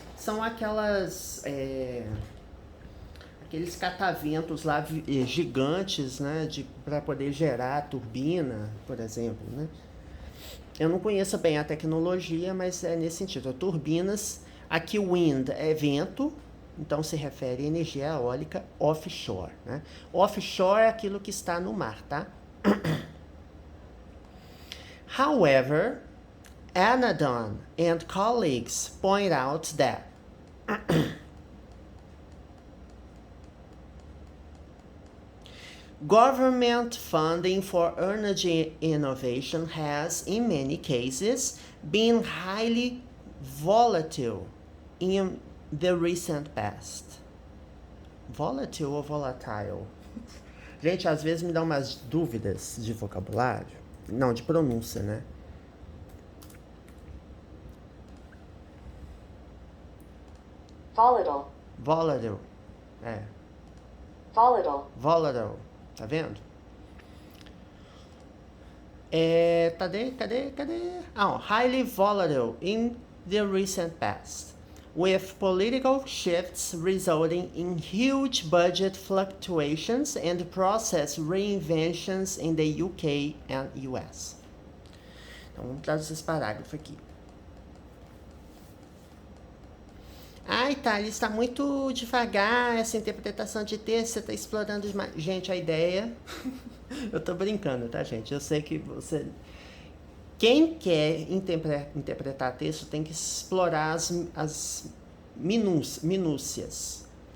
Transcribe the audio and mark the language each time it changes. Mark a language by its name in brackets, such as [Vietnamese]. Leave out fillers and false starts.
[Portuguese] São aquelas aqueles cataventos lá gigantes, né, para poder gerar turbina, por exemplo, né? Eu não conheço bem a tecnologia, mas é nesse sentido. Turbinas, aqui wind é vento, então se refere à energia eólica offshore, né? Offshore é aquilo que está no mar, tá? [English] However, Anadon and colleagues point out that government funding for energy innovation has, in many cases, been highly volatile in the recent past. Volatile ou volatile? [Portuguese] Gente, às vezes me dá umas dúvidas de vocabulário. Não, de pronúncia, né? [English] Volatile. Volatile. Volatile. [Portuguese] Volatile. Tá vendo? Cadê? [English] Highly volatile in the recent past, with political shifts resulting in huge budget fluctuations and process reinventions in the UK and US. [Portuguese] Então, vamos traduzir esse parágrafo aqui. Ai, Thales, está muito devagar essa interpretação de texto, você está explorando demais. Gente, a ideia... Eu tô brincando, tá, gente? Eu sei que você... Quem quer interpretar texto tem que explorar as minúcias.